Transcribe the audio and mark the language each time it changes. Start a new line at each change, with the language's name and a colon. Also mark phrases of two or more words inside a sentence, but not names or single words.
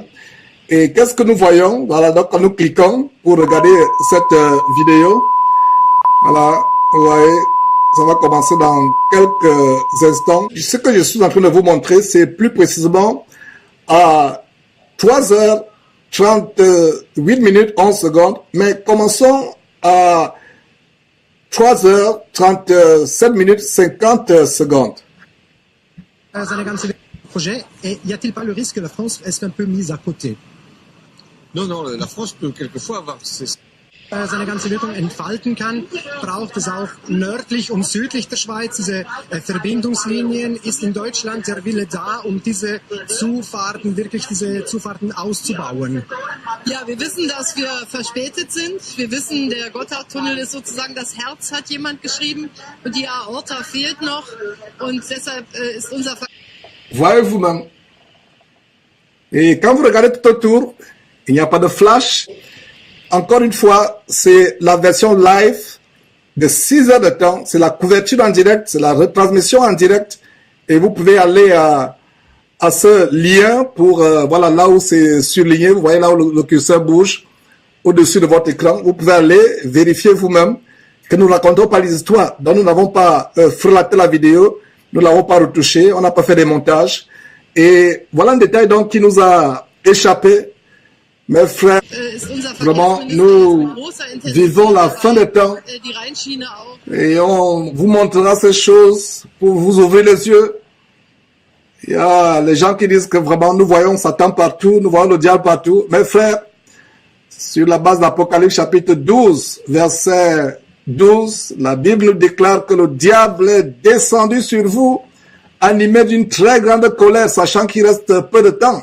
French: Et qu'est-ce que nous voyons? Voilà, donc quand nous cliquons pour regarder cette vidéo, voilà, vous voyez, ça va commencer dans quelques instants. Ce que je suis en train de vous montrer, c'est plus précisément à 3h 38 minutes 11 secondes, mais commençons à 3h 37 minutes 50 secondes.
German: Seine ganze
French: Projet, et y a-t-il pas le risque que la France reste un peu mise à côté? Non, non, la France peut quelquefois avoir
German: seine ganze Wirkung entfalten kann, braucht es auch nördlich und südlich der Schweiz diese Verbindungslinien. Ist in Deutschland der Wille da, um diese Zufahrten, wirklich diese Zufahrten auszubauen? Ja, wir wissen, dass wir verspätet sind. Wir wissen, der Gotthardtunnel ist sozusagen das Herz, hat jemand geschrieben, und die Aorta fehlt noch. Und deshalb ist unser
French: Voyez vous-même. Et quand vous regardez tout autour, il n'y a pas de flash. Encore une fois, c'est la version live de 6 heures de temps. C'est la couverture en direct, c'est la retransmission en direct. Et vous pouvez aller à ce lien pour, voilà, là où c'est surligné. Vous voyez là où le curseur bouge au-dessus de votre écran. Vous pouvez aller vérifier vous-même que nous ne racontons pas les histoires. Donc nous n'avons pas frelaté la vidéo, nous ne l'avons pas retouchée, on n'a pas fait des montages. Et voilà un détail donc qui nous a échappé. Mes frères,
German: ist unser
French: vraiment,
German: Verkehrsminister
French: nous
German: jetzt mit großer
French: vivons la
German: Intensität
French: fin des temps
German: dabei, die Rheinschiene auch.
French: et on vous montrera ces choses pour vous ouvrir les yeux. Il y a les gens qui disent que vraiment nous voyons Satan partout, nous voyons le diable partout. Mes frères, sur la base d'Apocalypse chapitre 12, verset 12, la Bible déclare que le diable est descendu sur vous, animé d'une très grande colère, sachant qu'il reste peu de temps.